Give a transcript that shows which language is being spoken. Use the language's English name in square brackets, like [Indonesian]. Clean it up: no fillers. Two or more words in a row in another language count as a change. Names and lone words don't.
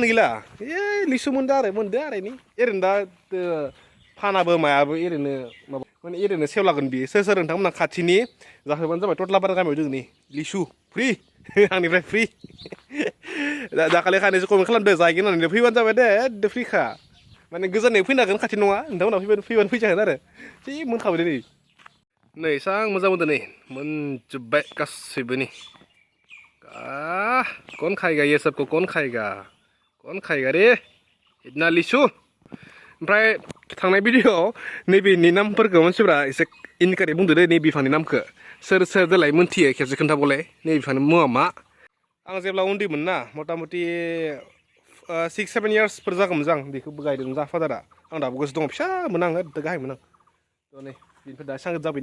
[Bodo] गैला लिसु मोनदो आरो ओरैनो दा फानाबो मायाबो ओरैनो माबा माने ओरैनो सेवलागोन बियो सोर नोंथांमोना खाथिनि जाहोबानो जाबाय टटलापारा गामियाव दोङो नै लिसु फ्रि आंनिफ्राय फ्रि दाखालि खानैसो कमेन्ट खालामदो जाहैगोन होननानै फैबानो जाबाय दे फ्रिखा माने गोजाननिफ्राय फैनो हागोन खाथि नङा नोंथांमोना फैबानो फैजागोन आरो जि मोनखाबाय नै एसां मोजां मोनदों नै मोनजोब्बाय गासैबो नै [Hindi] कौन खाएगा ये सबको कौन खाएगा रे इतना लिसु [Bodo] ओमफ्राय थांनाय भिडिअआव नैबेनि नामफोरखौ मानसिफ्रा एसे इनकारेक्ट बुंदो दे नै बिफांनि नामखौ सोर देलाय मोनथियो खेबसे खोन्थाबावलाय नै बिफांनि मुङा मा आं जेब्ला उन्दैमोन ना मथा मथि 6-7 इयार्सफोर जागौमोन आं बेखौबो गायदोंमोन जा फादारा आं दाबो गोसो दङ फिसामोन आं गाहायमोन आं थ' नै बेनिफ्राय दा सांगत जाबाय